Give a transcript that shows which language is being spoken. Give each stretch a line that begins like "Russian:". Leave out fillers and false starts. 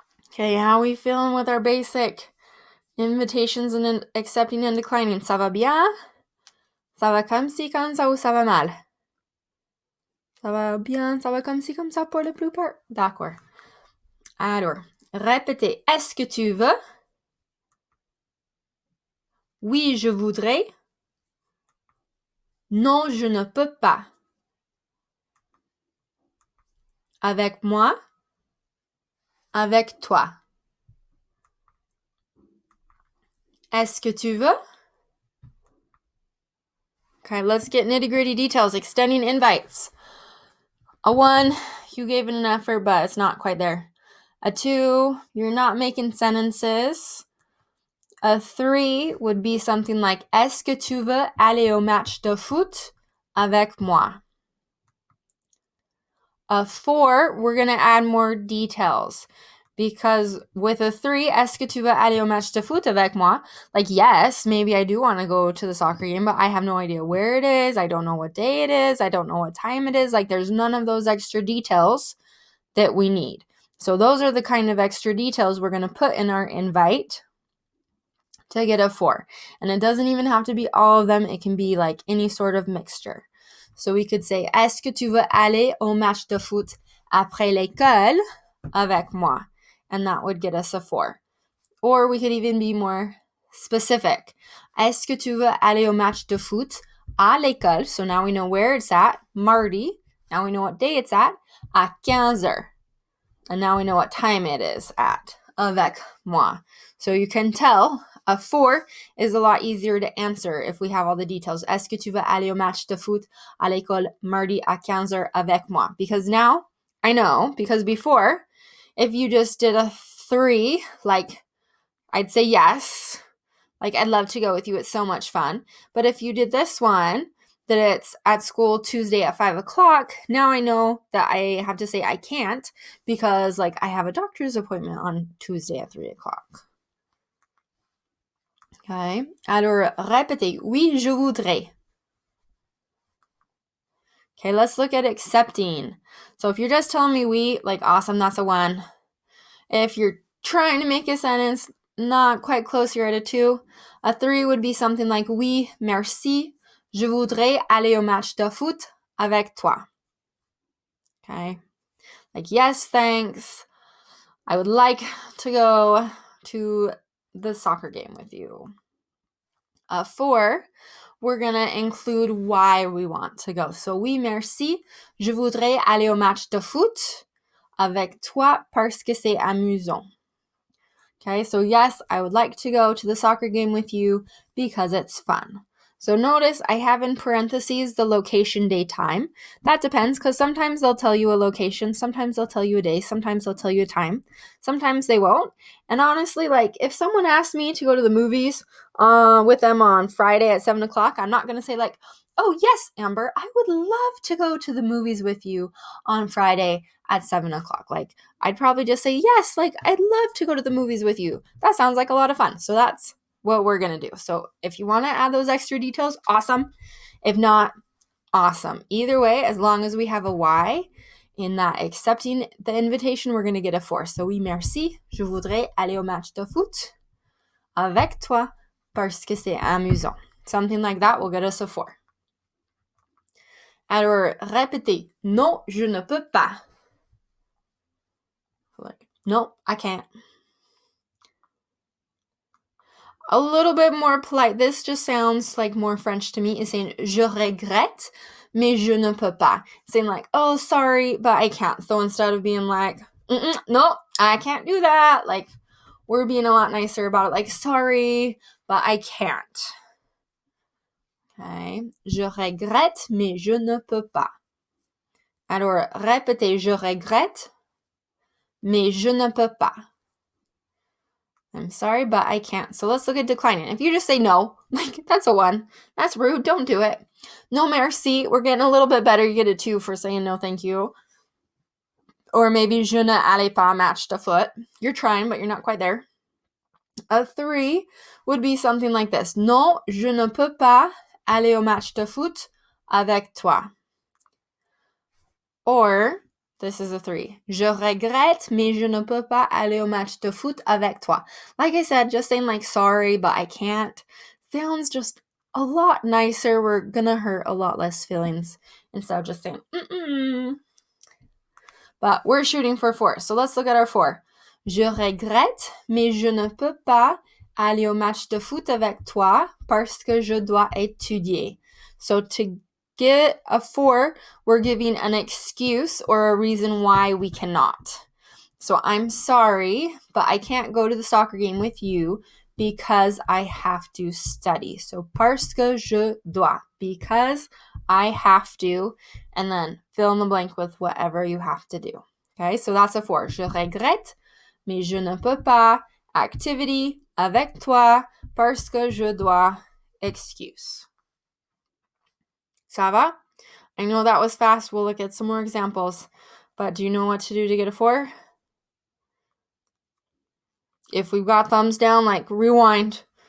English: Okay, how are we feeling with our basic invitations and accepting and declining?
French: Ça va bien? Ça va comme ci, comme ça, ou ça va mal? Ça va bien, ça va comme ci, comme ça pour la plupart? D'accord. Alors, répétez. Est-ce que tu veux? Oui, je voudrais. Non, je ne peux pas. Avec moi. Avec toi. Est-ce que tu veux?
English: Okay, let's get nitty-gritty details. Extending invites. A 1, you gave it an effort, but it's not quite there. A 2, you're not making sentences. A 3 would be something like
French: est-ce que tu veux aller au match de foot avec moi?
English: A 4, we're going to add more details. Because with a 3,
French: est-ce que tu veux aller au match de foot avec moi?
English: Like, yes, maybe I do want to go to the soccer game, but I have no idea where it is. I don't know what day it is. I don't know what time it is. Like, there's none of those extra details that we need. So those are the kind of extra details we're going to put in our invite to get a 4. And it doesn't even have to be all of them. It can be like any sort of mixture. So we could say,
French: est-ce que tu veux aller au match de foot après l'école avec moi?
English: And that would get us a 4. Or we could even be more specific.
French: Est-ce que tu veux aller au match de foot à l'école?
English: So now we know where it's at, mardi. Now we know what day it's at 15 heures. And now we know what time it is at,
French: avec moi.
English: So you can tell a 4 is a lot easier to answer if we have all the details.
French: Est-ce que tu veux aller au match de foot à l'école mardi à 15 heures avec moi?
English: Because now I know, because before, if you just did a 3, like I'd say yes. Like, I'd love to go with you. It's so much fun. But if you did this one, that it's at school Tuesday at 5 o'clock, now I know that I have to say I can't because, like, I have a doctor's appointment on Tuesday at 3 o'clock.
French: Okay. Alors, répétez. Oui, je voudrais.
English: Okay, let's look at accepting. So if you're just telling me oui, like, awesome, that's a 1. If you're trying to make a sentence, not quite close, you're at a 2. A 3 would be something like
French: oui, merci, je voudrais aller au match de foot avec toi.
English: Okay. Like, yes, thanks. I would like to go to the soccer game with you. A 4, we're going to include why we want to go.
French: So, oui, merci, je voudrais aller au match de foot avec toi parce que c'est amusant.
English: Okay, so yes, I would like to go to the soccer game with you because it's fun. So notice I have in parentheses the location, day, time. That depends because sometimes they'll tell you a location, sometimes they'll tell you a day, sometimes they'll tell you a time, sometimes they won't. And honestly, like if someone asked me to go to the movies with them on Friday at 7 o'clock, I'm not going to say like, oh yes, Amber, I would love to go to the movies with you on Friday at 7 o'clock. Like I'd probably just say, yes, like I'd love to go to the movies with you. That sounds like a lot of fun. So that's what we're going to do. So if you want to add those extra details, awesome. If not, awesome. Either way, as long as we have a why in that accepting the invitation, we're going to get a 4.
French: So oui, merci. Je voudrais aller au match de foot avec toi parce que c'est amusant.
English: Something like that will get us a 4.
French: Alors, répétez. Non, je ne peux pas.
English: Like, no, I can't. A little bit more polite. This just sounds like more French to me. Is saying
French: je regrette, mais je ne peux pas.
English: Saying like, oh, sorry, but I can't. So instead of being like, no, I can't do that. Like, we're being a lot nicer about it. Like, sorry, but I can't. Okay.
French: Je regrette, mais je ne peux pas. Alors, répétez, je regrette, mais je ne peux pas.
English: I'm sorry, but I can't. So let's look at declining. If you just say no, like, that's a 1. That's rude. Don't do it.
French: No merci.
English: We're getting a little bit better. You get a 2 for saying no, thank you. Or maybe
French: je ne allais pas match de foot.
English: You're trying, but you're not quite there. A 3 would be something like this.
French: Non, je ne peux pas aller au match de foot avec toi.
English: Or, this is a 3.
French: Je regrette, mais je ne peux pas aller au match de foot avec toi.
English: Like I said, just saying like, sorry, but I can't, sounds just a lot nicer. We're gonna hurt a lot less feelings instead of just saying, But we're shooting for 4. So let's look at our 4.
French: Je regrette, mais je ne peux pas aller au match de foot avec toi parce que je dois étudier.
English: So to get a 4, we're giving an excuse or a reason why we cannot. So I'm sorry, but I can't go to the soccer game with you because I have to study. So
French: parce que je dois,
English: because I have to, and then fill in the blank with whatever you have to do. Okay, so that's a 4.
French: Je regrette, mais je ne peux pas. Activity, avec toi, parce que je dois.
English: Excuse.
French: Ça va?
English: I know that was fast. We'll look at some more examples. But do you know what to do to get a 4? If we've got thumbs down, like rewind.